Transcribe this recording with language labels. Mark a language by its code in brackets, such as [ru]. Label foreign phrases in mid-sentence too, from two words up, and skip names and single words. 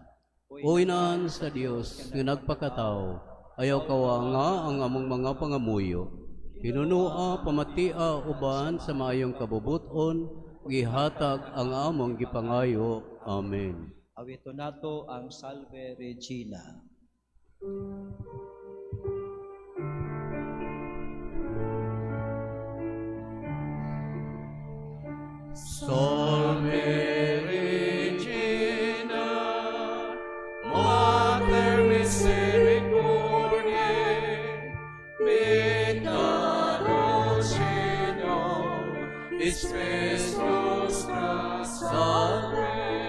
[ceb] O inahan sa Dios nga nagpakatao, ayaw kawa nga ang among mga pangamuyo. Pinunua, pamatia, uban sa maayong kabubuton, gihatag ang among gipangayo. Amen. Awito nato ang Salve Regina. [la] Salve Regina, Mater Misericordiae, Vita Dulcinea, Spes nostra salve,